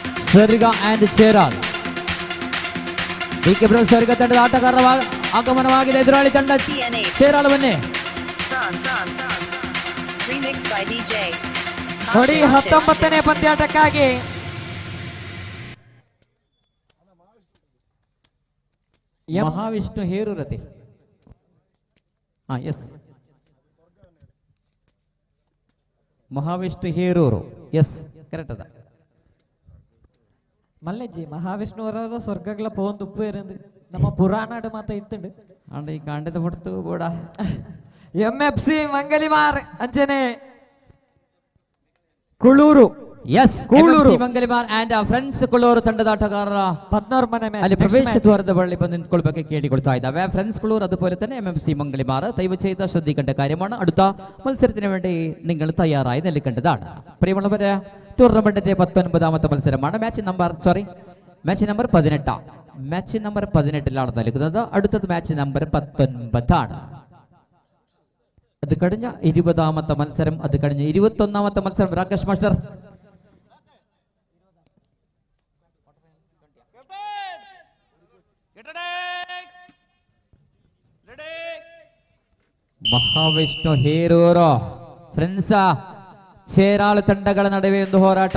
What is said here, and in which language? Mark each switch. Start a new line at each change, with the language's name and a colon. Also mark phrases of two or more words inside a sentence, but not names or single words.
Kannada: ಸ್ವರ್ಗ ಆ್ಯಂಡ್ ಚೇರಾಲ್. ಡಿಕೆ ಬ್ರದರ್ಸ್ ಸ್ವರ್ಗ ತಂಡದ ಆಟಗಾರರ ಆಗಮನವಾಗಿದೆ. ಎದುರಾಳಿ ತಂಡ ಚೇರಾಲ್ ಬನ್ನಿ.
English: Remixed by DJ.
Kannada: ನೋಡಿ 19ನೇ ಪಂದ್ಯಾಟಕ್ಕಾಗಿ ಮಹಾವಿಷ್ಣು ಹೇರೂರತಿ. ಎಸ್, ಮಹಾವಿಷ್ಣು ಹೇರೂರು.
Tulu: ಎಸ್, ಕರೆಕ್ಟ್ ಅದ. ಮಲ್ಲೆಜ್ಜಿ ಮಹಾವಿಷ್ಣುವರ ಸ್ವರ್ಗಗಳ ಪೋಂದು ಉಪ್ಪು ಇರಂದು ನಮ್ಮ ಪುರಾಣ ಮಾತ ಇತ್ತುಂಡು ಅಂಡ ಈ ಕಾಂಡದ ಹೊಡ್ತು ಬೋಡ
Kannada: MFC ಮಂಗಲಿಮಾರ್ ಅಂಚನೆ ಕುಳೂರು. ಎಸ್, ಕೂಳೂರು ಮಂಗಲಿಮಾರ್ ಆ್ಯಂಡ್ ಫ್ರೆಂಡ್ಸ್ ಕುಳೂರು ತಂಡದ ಆಟಗಾರರ 14 ಮನೆ ಅಲ್ಲಿ ಪ್ರವೇಶ ದ್ವಾರದ ಬಳಿ ಬಂದು ನಿಂತ್ಕೊಳ್ಬೇಕು ಕೇಳಿಕೊಳ್ತಾ ಇದ್ದಾವೆ.
Malayalam: ഫ്രണ്ട്സ് കുളൂർ അതുപോലെ തന്നെ MFC മംഗളിമാർ ദയവ് ചെയ്ത് ശ്രദ്ധിക്കേണ്ട കാര്യമാണ്. അടുത്ത മത്സരത്തിന് വേണ്ടി നിങ്ങൾ തയ്യാറായി നിൽക്കേണ്ടതാണ്. പ്രിയമുള്ളവരെ, ടൂർണമെന്റിന്റെ 19ാമത്തെ മത്സരമാണ്.
English: match number
Malayalam: 18.
English: match number
Malayalam: 18ലാണ് നൽകുന്നത്. അടുത്തത്
English: match number
Malayalam: 19 ആണ്. അത് കഴിഞ്ഞ 20ാമത്തെ മത്സരം, അത് കഴിഞ്ഞ 21ാമത്തെ മത്സരം. രാകേഷ് മാസ്റ്റർ,
Kannada: ಮಹಾವಿಷ್ಣು ಹೇರೂರು ಫ್ರೆಂಡ್ಸ್ ಚೇರಾಳು ತಂಡಗಳ ನಡುವೆ ಒಂದು ಹೋರಾಟ.